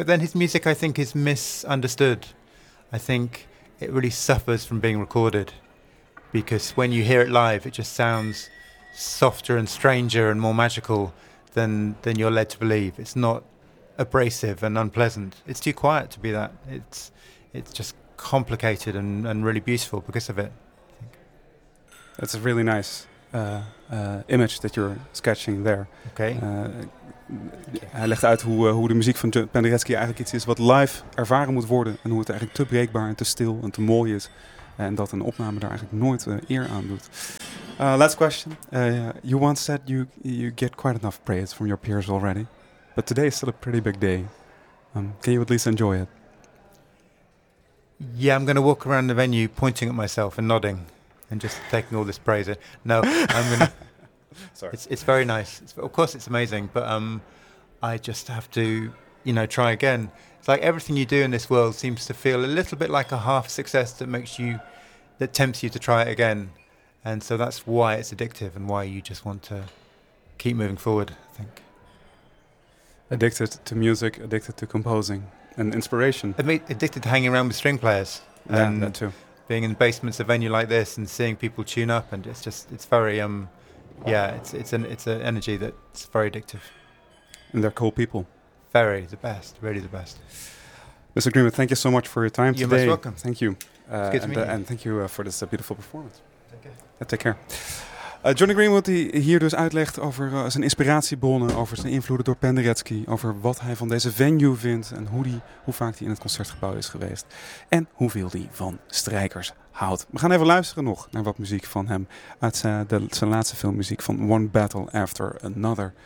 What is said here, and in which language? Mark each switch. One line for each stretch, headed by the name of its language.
English: But then his music, I think, is misunderstood. I think it really suffers from being recorded, because when you hear it live, it just sounds softer and stranger and more magical than you're led to believe. It's not abrasive and unpleasant. It's too quiet to be that. It's just complicated and really beautiful because of it, I think. That's a really nice image that you're sketching there. Okay.
Dutch: Hij legt uit hoe de muziek van Penderecki eigenlijk iets is wat live ervaren moet worden. En hoe het eigenlijk te breekbaar en te stil en te mooi is. En dat een opname daar eigenlijk nooit eer aan doet.
English: Last question. You once said you get quite enough praise from your peers already. But today is still a pretty big day. Can you at least enjoy it? Yeah, I'm going to walk around the venue pointing at myself and nodding. And just taking all this praise. No, I'm going to... Sorry. It's very nice. Of course, it's amazing, but I just have to, you know, try again. It's like everything you do in this world seems to feel a little bit like a half success that tempts you to try it again, and so that's why it's addictive and why you just want to keep moving forward, I think. Addicted to music, addicted to composing and inspiration. Addicted to hanging around with string players. Yeah, and that too. Being in the basements of a venue like this and seeing people tune up, and it's very Yeah, it's an energy that's very addictive. And they're cool people. Very, the best, really the best. Mr. Greenwood, thank you so much for your time You're today. You're most welcome. Thank you. It's good to meet you. And thank you for this beautiful performance. Take care. Take care.
Dutch: Johnny Greenwood, die hier dus uitlegt over zijn inspiratiebronnen, over zijn invloeden door Penderecki, over wat hij van deze venue vindt en hoe vaak hij in het concertgebouw is geweest en hoeveel hij van strijkers houdt. We gaan even luisteren nog naar wat muziek van hem uit zijn laatste filmmuziek van One Battle After Another.